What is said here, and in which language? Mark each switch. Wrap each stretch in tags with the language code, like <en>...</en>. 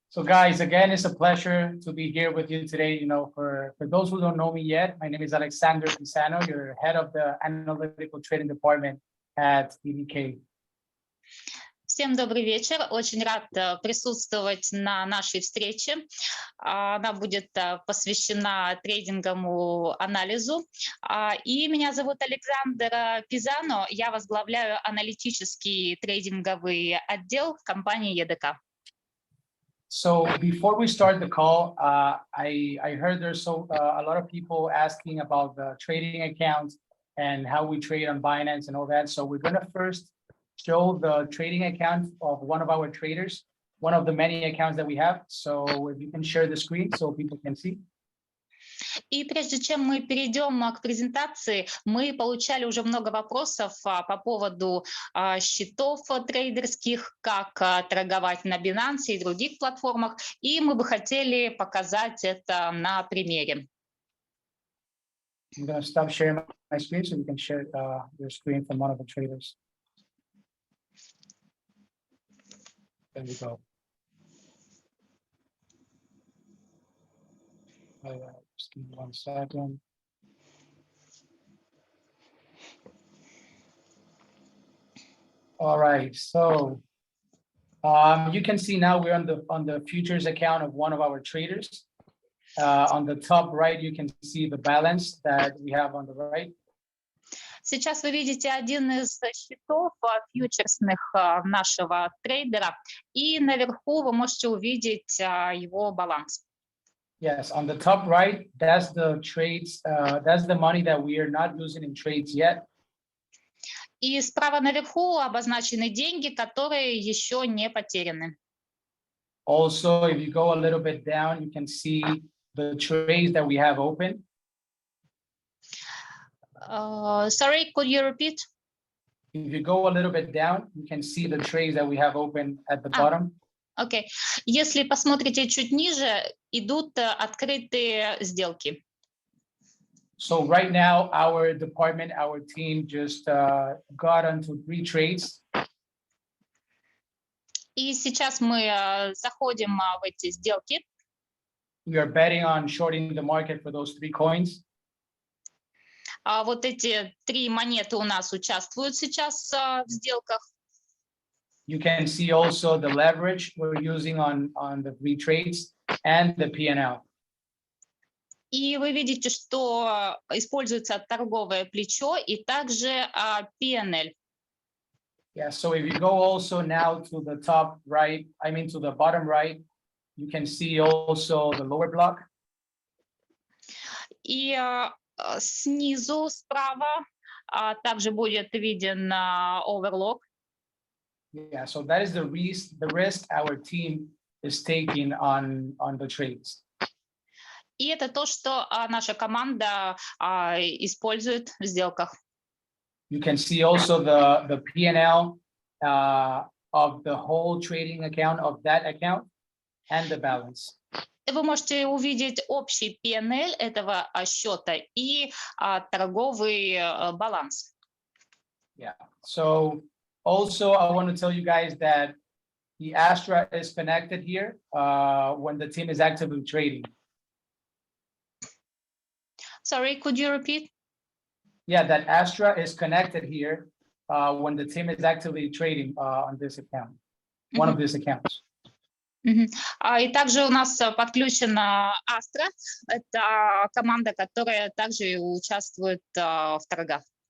<en>So guys, again, it's a pleasure to be here with you today. For those who don't know me yet, my name is Alexander Pisano. You're head of the analytical trading department at EDK.</en> <ru>Всем добрый вечер. Очень рад присутствовать на нашей встрече. Она будет посвящена трейдинговому анализу. И меня зовут Александр Пизано. Я возглавляю аналитический трейдинговый отдел в компании EDK.</ru> <en>So before we start the call, I heard there's a lot of people asking about the trading accounts and how we trade on Binance and all that. So we're going to first show the trading account of one of our traders, one of the many accounts that we have. So if you can share the screen so people can see.</en> <ru>И прежде чем мы перейдем к презентации, мы получали уже много вопросов по поводу счетов трейдерских, как торговать на Binance и других платформах, и мы бы хотели показать это на примере.</ru> <en>I'm going to stop sharing my screen so you can share your screen from one of the traders. There we go. Just give me 1 second. All right, so you can see now we're on the futures account of one of our traders. On the top right, you can see the balance that we have on the right.</en> <ru>Сейчас вы видите один из счетов фьючерсных нашего трейдера, и наверху вы можете увидеть его баланс.</ru> <en>Yes, on the top right, that's the trades, that's the money that we are not using in trades yet.</en> <ru>И справа наверху обозначены деньги, которые еще не потеряны.</ru> <en>Also, if you go a little bit down, you can see the trades that we have open. Sorry, could you repeat? If you go a little bit down, you can see the trades that we have open at the bottom.</en> <ru>Окей. Если посмотрите чуть ниже, идут открытые сделки.</ru> <en>So right now, our department, our team just got onto 3 trades.</en> <ru>И сейчас мы заходим в эти сделки.</ru> <en>We are betting on shorting the market for those 3 coins.</en> <ru>Вот эти 3 монеты у нас участвуют сейчас в сделках.</ru> <en>You can see also the leverage we're using on the 3 trades and the P&L.</en> <ru>И вы видите, что используется торговое плечо и также P&L.</ru> <en>Yeah, so if you go also now to the top right, to the bottom right, you can see also the lower block.</en> <ru>И снизу справа также будет виден оверлок.</ru> <en>Yeah, so that is the risk our team is taking on the trades.</en> <ru>И это то, что наша команда использует в сделках.</ru> <en>You can see also the P&L of the whole trading account of that account and the balance.</en> <ru>Вы можете увидеть общий P&L этого счета и торговый баланс.</ru> <en>Yeah. So also I want to tell you guys that the Astra is connected here when the team is actively trading. Sorry, could you repeat? Yeah, that Astra is connected here when the team is actively trading on this account, one of these accounts.</en> <ru>И также у нас подключена Astra. Это команда, которая также участвует в торгах.</ru>